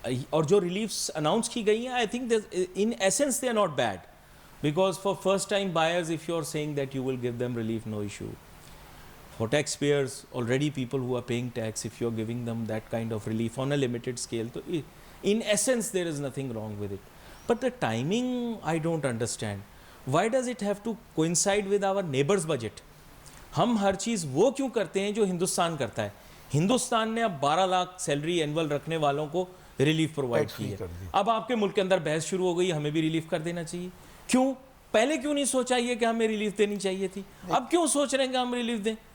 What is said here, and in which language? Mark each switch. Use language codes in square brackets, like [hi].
[ur] اور جو ریلیفس اناؤنس کی گئی ہیں, [en] I think in essence they are not bad, because for first time buyers if you are seeing that you will give them relief, no issue. For taxpayers, already people who are paying tax, if you're giving them that kind of relief on a limited scale, so in essence there is nothing wrong with it. But the timing, I don't understand. Why does it have to coincide with our neighbor's budget? [ur] ہم ہر چیز وہ کیوں کرتے ہیں جو ہندوستان کرتا ہے. ہندوستان نے اب 12 لاکھ سیلری اینول رکھنے والوں کو ریلیف پرووائڈ کی ہے. اب آپ کے ملک کے اندر بحث شروع ہو گئی, ہمیں بھی ریلیف کر دینا چاہیے. کیوں پہلے کیوں نہیں سوچا یہ کہ ہمیں ریلیف دینی چاہیے تھی؟ اب کیوں سوچ رہے ہیں کہ ہم ریلیف دیں؟